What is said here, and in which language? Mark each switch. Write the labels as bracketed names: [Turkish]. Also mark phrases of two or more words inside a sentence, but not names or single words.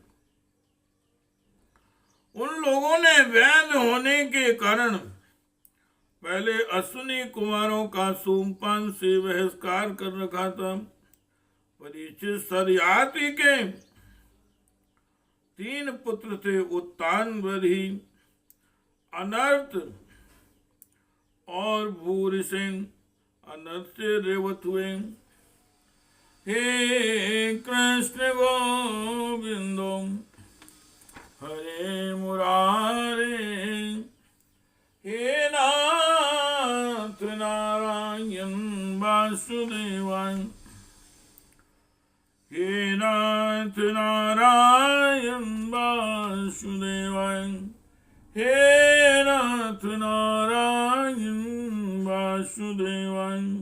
[Hindi] उन लोगों ने वैध होने के कारण पहले अश्विनी कुमारों का सोमपान से बहिष्कार कर रखा था। परीक्षित सह्याद्रि के 3 पुत्र थे, उत्तान, बरही, अनर्त और भूरिसेन। अनर्त से रेवत हुए। [Sanskrit] हे कृष्ण गोविंदो हरे मुरारे, हे नाथ नारायण वासुदेवाय, हे नाथ नारायण वासुदेवाय, हे नाथ नारायण वासुदेवाय।